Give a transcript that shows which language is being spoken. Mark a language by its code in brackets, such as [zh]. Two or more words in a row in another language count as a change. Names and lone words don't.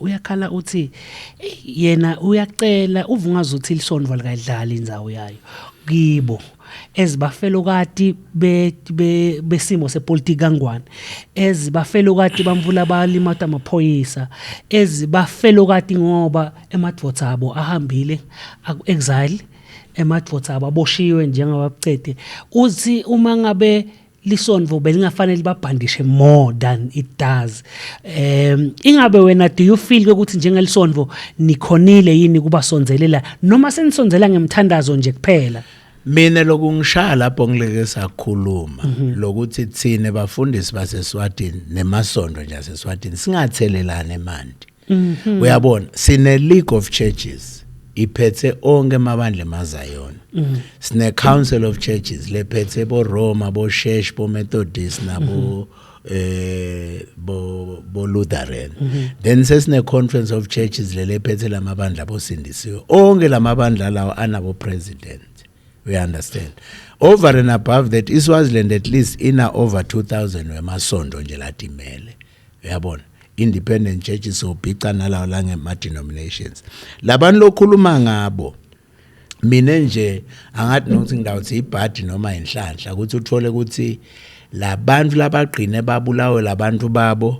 [ss] Uyakhala uthi yena uyacela uvungaza uthi lisondvo likadlala indzawo yayo kibo ezibafelokati besimo sepolitiki kangwane ezibafelokati bamvula balimata amaphoyisa ezibafelokati ngoba emadvotsa abo ahambile exile emadvotsa abo aboshiwe njengabacede uthi uma ngabe lisondvo belingafanele babhandishe [en] more than it does. [ss] Ingabe wena [en] do you feel [ss] ukuthi njengelisondvo nikhonile yini kuba sonzelela noma senisonzela ngemthandazo nje kuphela? Mina lokungishaya lapho ngileke sakhuluma lokuthi thine bafundisi baseSwatini nemasondo nje aseSwatini singathelelane emanti. Uyabona sine League of Churches iphethe onke amabandla eMazayona. Sine Council of Churches lephethe bo Roma bo Shesh bo Methodist nabo bo Lutheran. Then sesine Conference of Churches lephethe lamabandla bosindisiwe. Onke lamabandla lawo anabo president. [en] We understand. Over and above that, Swaziland at least over 2,000 [ss] wemasondo nje latimele. Uyabona? [en] Independent churches [ss] obhica nalawo lange denominations. Labantu lokhuluma ngabo. Mina nje angathi nokuthi ngidawuthi ibhadi noma inhlanhla ukuthi uthole ukuthi labantu labagcine babulawe labantu babo.